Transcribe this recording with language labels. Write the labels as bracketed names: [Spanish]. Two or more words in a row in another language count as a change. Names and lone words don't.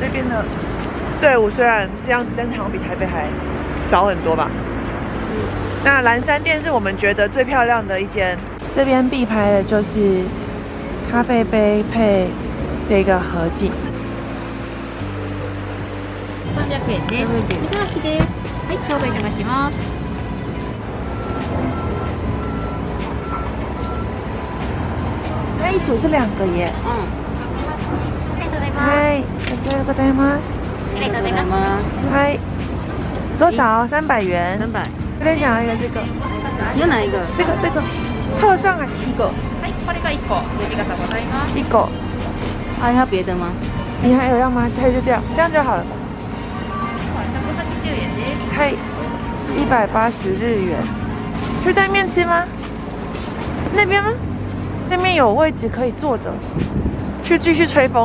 [Chinese] 这边的队伍虽然这样子，但是好像比台北还少很多吧。那蓝山店是我们觉得最漂亮的一間，这边必拍的就是咖啡杯配这个合景。 [Japanese] 300 円です。いただきです。はい、ちょうどいただきます。 [Chinese] 它一组是2个耶。 [Japanese] ありがとうございます。はい、ありがとうございます。ありがとうございます。はい。 [Chinese] 多少？300元。 300。有点想要一个这个。你要哪一个？这个特上来 1個。 [Japanese] はい、これが1個。ありがとうございます。 1 個。 [Chinese] 还要别的吗？你还有要吗？还有就这样，这样就好了。 [Japanese] 180円です。 [Chinese] 嗨，180日元。去对面吃吗？那边吗？那边有位置可以坐着，去继续吹风。